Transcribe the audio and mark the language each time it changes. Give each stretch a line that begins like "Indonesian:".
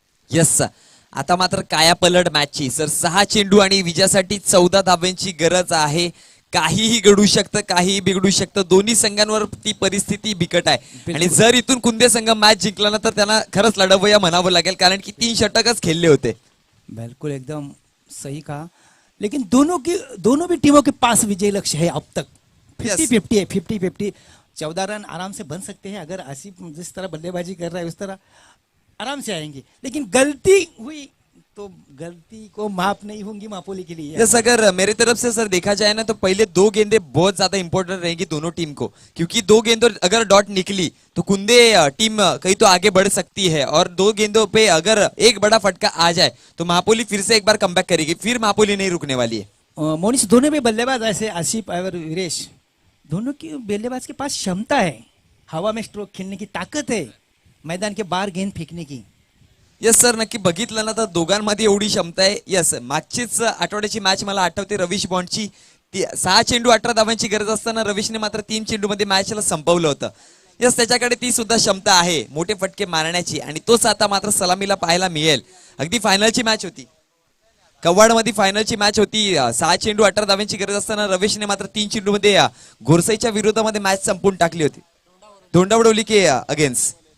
Marathi: Yes आता मात्र कायापलट मॅचची सर 6 चेंडू आणि विजयासाठी 14 धाब्यांची गरज आहे. काहीही घडू शकतं, काहीही बिघडू शकतं. दोन्ही संघांवर ती परिस्थिती बिकट आहे आणि जर इथून कुंदे संघ मॅच जिंकला ना तर त्यांना खरंच लढवया म्हणावं लागेल, कारण की 3 षटकच खेळले होते.
Hindi: बिल्कुल एकदम सही कहा. लेकिन दोनों भी टीमों के पास विजय लक्ष्य है अब तक. 50-50 है, 50-50. 14 रन आराम से बन सकते हैं अगर आसिफ जिस तरह बल्लेबाजी कर रहा है उस तरह आराम से आएंगे. लेकिन गलती हुई तो गलती को माफ नहीं होंगी मापोली के लिए. यस अगर मेरे तरफ से सर देखा जाए ना तो पहले 2 गेंदें बहुत ज्यादा इंपॉर्टेंट रहेगी दोनों टीम को, क्योंकि 2 गेंदों अगर डॉट निकली तो कुंदे टीम कहीं तो आगे बढ़ सकती है और 2 गेंदों पे अगर एक बड़ा फटका आ जाए तो महापोली फिर से एक बार कमबैक करेगी. फिर महापोली नहीं रुकने वाली है. मोनिश दोनों भी बल्लेबाज ऐसे आसिफ और वीरेश दोनों की बल्लेबाज के पास क्षमता है, हवा में स्ट्रोक खेलने की ताकत है, मैदान के बाहर गेंद फेकने की.
Marathi: यस सर नक्की बघितलं ना तर दोघांमध्ये एवढी क्षमता आहे. यस मागचीच आठवड्याची मॅच मला आठवते रविश बॉन्डची. 6 चेंडू 18 धावांची गरज असताना रविशने मात्र 3 चेंडू मध्ये मॅचला संपवलं होतं. यस त्याच्याकडे ती सुद्धा क्षमता आहे मोठे फटके मारण्याची आणि तोच आता मात्र सलामीला पाहायला मिळेल. अगदी फायनलची मॅच होती, कव्वाड मध्ये फायनलची मॅच होती. 6 चेंडू 18 धावांची गरज असताना रविशने मात्र 3 चेंडू मध्ये घोरसईच्या विरोधामध्ये मॅच संपवून टाकली होती.
Hindi: धोंडावडोली के अगेन्स्ट.